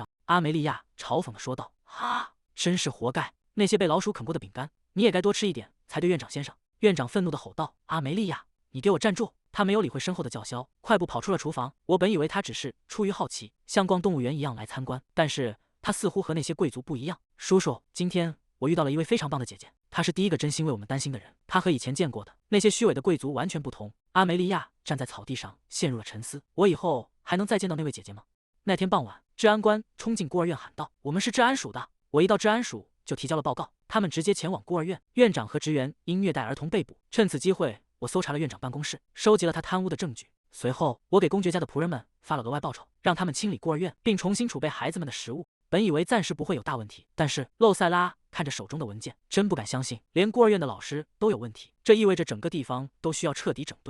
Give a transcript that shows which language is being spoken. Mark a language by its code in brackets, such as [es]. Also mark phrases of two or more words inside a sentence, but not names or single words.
[zh] 阿梅利亞嘲諷地說道：“哈，真是活該！那些被老鼠啃過的餅乾，你也該多吃一點才對，院長先生。” 院長憤怒地吼道：“阿梅利亞，你給我站住！”他沒有理會身後的叫囂，快步跑出了廚房。我本以為他只是出於好奇，像逛動物園一樣來參觀，但是他似乎和那些貴族不一樣。叔叔，今天我遇到了一位非常棒的姐姐，她是第一個真心為我們擔心的人。她和以前見過的那些虛偽的貴族完全不同。阿梅利亞站在草地上，陷入了沉思。我以後還能再見到那位姐姐嗎？那天傍晚，治安官衝進孤兒院喊道：“我們是治安署的！”我一到治安署就提交了報告，他們直接前往孤兒院，院長和職員因虐待兒童被捕。趁此機會，我搜查了院長辦公室，收集了他貪污的證據。隨後，我給公爵家的僕人們發了額外報酬，讓他們清理孤兒院，並重新儲備孩子們的食物。本以為暫時不會有大問題，但是露塞拉看着手中的文件，真不敢相信，連孤兒院的老師都有問題，這意味着整個地方都需要徹底整頓。